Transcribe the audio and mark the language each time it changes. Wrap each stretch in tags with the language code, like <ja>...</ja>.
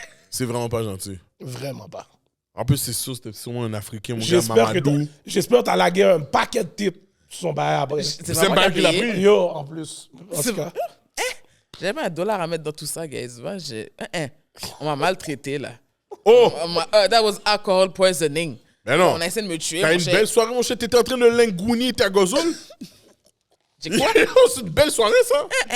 <fr>c'est vraiment pas gentil. Vraiment pas. En plus, c'est sûr, c'était sûrement un Africain, mon gars, Mamadou. J'espère que t'as lagué un paquet de types sur son bail après. C'est un bail qu'il a pris. Yo, en plus. En tout cas. J'avais $1 à mettre dans tout ça, guys. Moi, on m'a maltraité, là. Oh!</fr> <en>That was alcohol poisoning.</en> <fr>Mais non. On a essayé de me tuer. T'as une belle soirée, mon cher. T'étais en train de lingouni ta gozole. J'ai quoi? C'est une belle soirée, ça.</fr>